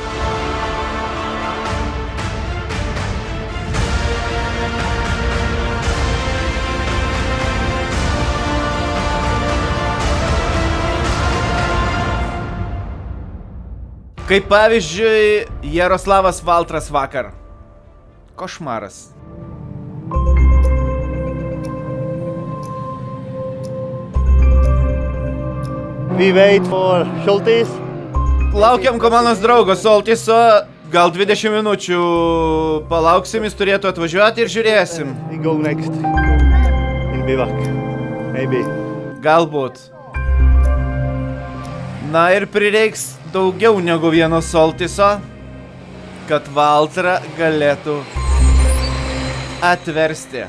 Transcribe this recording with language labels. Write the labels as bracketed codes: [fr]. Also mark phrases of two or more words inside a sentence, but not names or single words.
[lt] Kaip pavyzdžiui, Jaroslavas Valtras vakar. Košmaras. [en] We wait for Šoltis. [lt] Laukiam komandos draugo Soltiso. Gal 20 minučių palauksim, jis turėtų atvažiuoti ir žiūrėsim. [en] We go next. In bivak. Maybe. [lt] Galbūt. Na ir prireiks daugiau negu vieno Soltiso, kad Valtrą galėtų atversti.